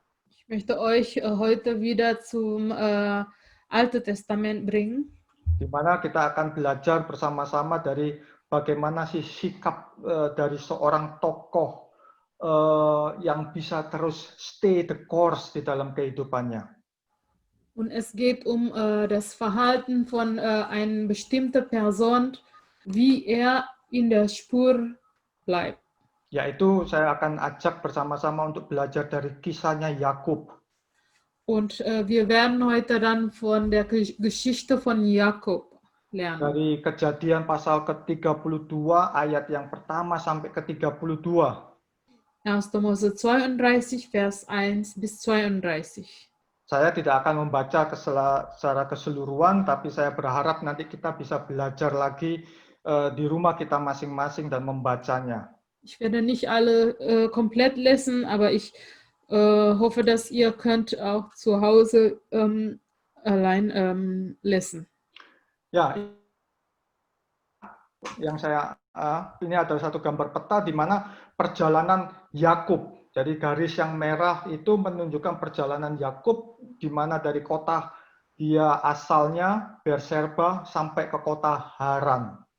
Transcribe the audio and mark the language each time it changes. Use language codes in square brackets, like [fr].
[de] Ich möchte euch heute wieder zum Alten Testament bringen. [id] Di mana kita akan belajar bersama-sama dari bagaimana sih sikap dari seorang tokoh yang bisa terus [en] stay the course [id] di dalam kehidupannya. [de] Und es geht das Verhalten von einer bestimmten Person, wie in der Spur bleibt. [id] Yaitu saya akan ajak bersama-sama untuk belajar dari kisahnya Yakub. [de] Und wir werden heute dann von der Geschichte von Jakob lernen. [id] Dari Kejadian pasal ke-32 ayat yang pertama sampai ke-32. [de] 1. Mose 32 Vers 1 bis 32. [id] Saya tidak akan membaca secara keseluruhan, tapi saya berharap nanti kita bisa belajar lagi di rumah kita masing-masing dan membacanya. [de] Ich werde nicht alle komplett lesen, aber ich hoffe, dass ihr könnt auch zu Hause allein lesen. [id] Ya, yang ini adalah satu gambar peta di mana perjalanan Yakub. Jadi garis yang merah itu menunjukkan perjalanan Yakub di mana dari kota dia asalnya Beersheba sampai ke kota Haran.